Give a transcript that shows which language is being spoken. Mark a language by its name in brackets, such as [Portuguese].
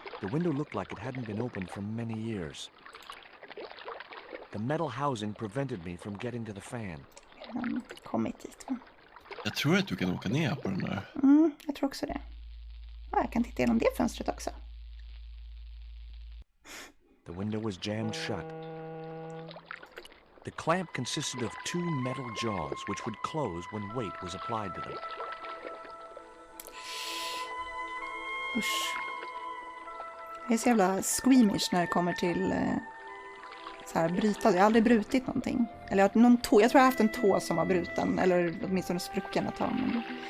[English] The window looked like it hadn't been opened for many years. The metal housing prevented me from getting to the fan. [Swedish] Kommit dit, va? Jag tror att du kan åka ner på den där. Jag tror också det. Ja, jag kan titta genom det fönstret också. [English] The window was jammed shut. The clamp consisted of 2 metal jaws which would close when weight was applied to them. [Swedish] Usch. Jag är så jävla squeamish när det kommer till så här bryta. Jag har aldrig brutit någonting. Eller jag tror jag har haft en tå som var bruten. Eller åtminstone sprucken ett tag. Men...